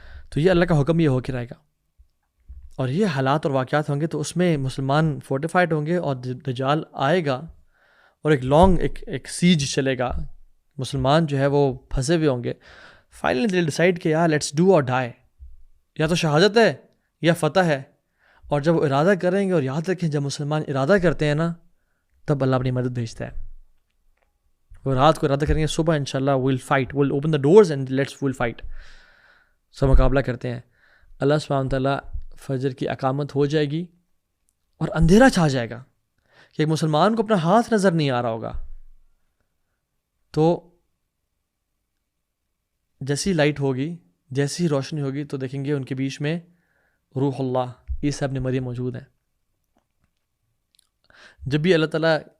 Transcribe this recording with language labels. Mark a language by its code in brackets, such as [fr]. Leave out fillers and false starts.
[ur] تو یہ اللہ کا حکم یہ ہو کے رہے گا. اور یہ حالات اور واقعات ہوں گے تو اس میں مسلمان فورٹیفائڈ ہوں گے، اور دجال آئے گا اور ایک سیج چلے گا. مسلمان جو ہے وہ پھنسے ہوئے ہوں گے. [en] finally they decide [ur] کہ یار [en] let's do or die, [ur] یا تو شہادت ہے یا فتح ہے. اور جب وہ ارادہ کریں گے، اور یاد رکھیں جب مسلمان ارادہ کرتے ہیں نا تب اللہ اپنی مدد بھیجتا ہے. وہ رات کو ارادہ کریں گے صبح انشاءاللہ [en] we'll fight, we'll open the doors and we'll fight. [ur] سب مقابلہ کرتے ہیں. اللہ سبحانہ وتعالیٰ فجر کی اقامت ہو جائے گی اور اندھیرا چھا جائے گا کہ ایک مسلمان کو اپنا ہاتھ نظر نہیں آ رہا ہوگا. تو جیسی لائٹ ہوگی، جیسی روشنی ہوگی تو دیکھیں گے ان کے بیچ میں روح اللہ عیسیٰ ابن مریم موجود ہیں. جب بھی اللہ تعالیٰ